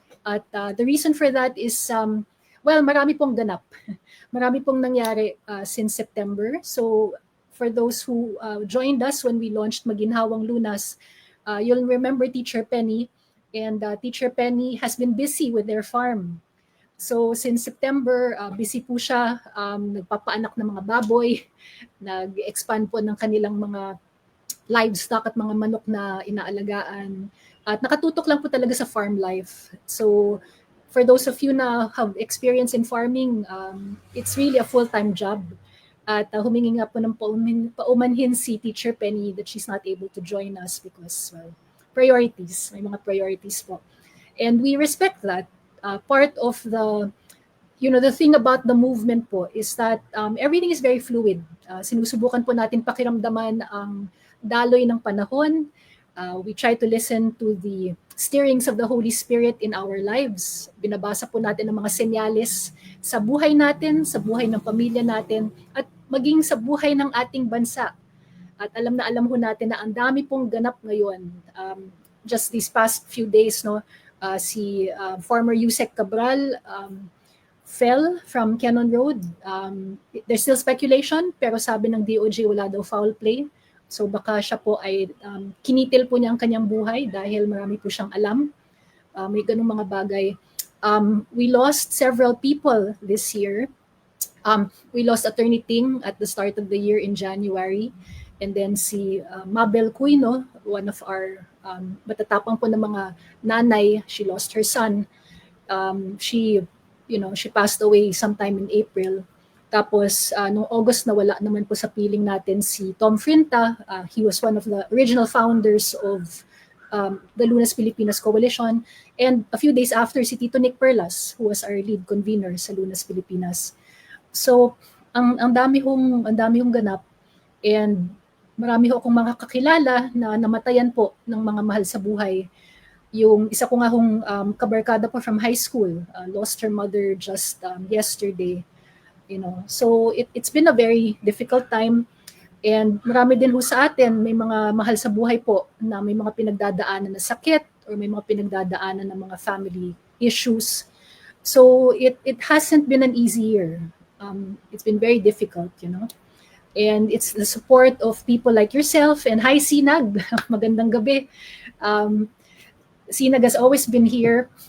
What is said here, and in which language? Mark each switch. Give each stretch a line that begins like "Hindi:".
English: At the reason for that is,
Filipino: marami pong ganap. Marami pong nangyari
English: since September. So for those who joined us when we launched Maginhawang Lunas, you'll remember Teacher Penny. And Teacher Penny has been busy with their farm.
Filipino: So since September, busy po siya, nagpapaanak ng mga baboy, nag-expand po ng kanilang mga livestock at mga manok na inaalagaan. At nakatutok lang po talaga sa farm life.
English: So for those of you na have experience in farming, it's really a full-time job.
Filipino: At humingi nga po ng paumanhin
English: si Teacher Penny that she's not able to join us because, priorities.
Filipino: May mga
English: priorities po. And we respect that. Part of the thing about the movement po is that everything is very fluid.
Filipino: Sinusubukan po natin pakiramdaman ang daloy ng panahon.
English: We try to listen to the stirrings of the Holy Spirit in our lives.
Filipino: Binabasa po natin ang mga senyales sa buhay natin, sa buhay ng pamilya natin, at maging sa buhay ng ating bansa. At alam ho natin na ang dami pong ganap ngayon.
English: Just these past few days, si former Yusek Cabral fell from Cannon Road. There's still speculation,
Filipino: pero sabi ng DOJ wala daw foul play. So baka siya po ay kinitil po niya ang kanyang buhay dahil marami po siyang alam. May ganung mga bagay.
English: We lost several people this year. We lost Attorney Ting at the start of the year in January. And then si Mabel Cuino, one of our
Filipino: matatapang po ng mga nanay,
English: she lost her son. She passed away sometime in April.
Filipino: Tapos noong August nawala naman po sa piling natin si Tom Frinta.
English: He was one of the original founders of the Lunas Pilipinas Coalition. And a few days after, si Tito Nick Perlas, who was our lead convener sa Lunas Pilipinas.
Filipino: So ang dami hong ganap, and marami akong mga kakilala na namatayan po ng mga mahal sa buhay. Yung isa ko nga hong kabarkada po
English: from high school, lost her mother just yesterday. So it's been a very difficult time,
Filipino: and marami din ho sa atin may mga mahal sa buhay po na may mga pinagdadaanan na sakit or may mga pinagdadaanan na mga family issues.
English: So it hasn't been an easy year. It's been very difficult, And it's the support of people like yourself. And hi, Sinag.
Filipino: Magandang gabi.
English: Sinag has always been here.